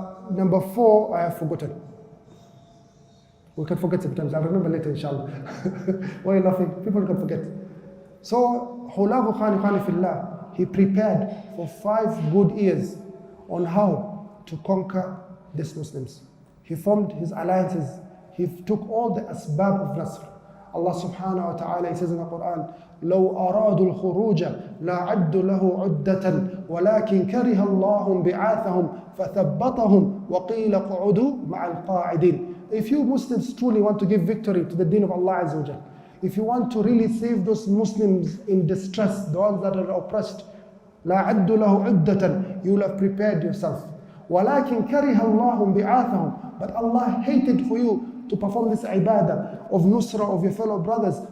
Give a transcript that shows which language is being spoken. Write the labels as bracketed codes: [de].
[en] Number four, I have forgotten. We can forget sometimes. I'll remember later, inshallah. Why are you laughing? People can forget. So, Hulagu Khan, Ikhwani fillah, he prepared for 5 good years on how to conquer these Muslims. He formed his alliances. He took all the asbab of Nasr. Allah subhanahu wa ta'ala, he says in the Quran, [ar] لو أرادوا الخروج لأعدوا له عدة ولكن كره الله بعاثهم فثبطهم وقيل قعدوا مع القاعدين. [en] If you Muslims truly want to give victory to the deen of Allah Azza wa Jal, if you want to really save those Muslims in distress, the ones that are oppressed, [ar] لأعدوا له عدة, [en] you will have prepared yourself. [ar] ولكن كره الله بعاثهم, [en] but Allah hated for you to perform this ibadah of nusra of your fellow brothers.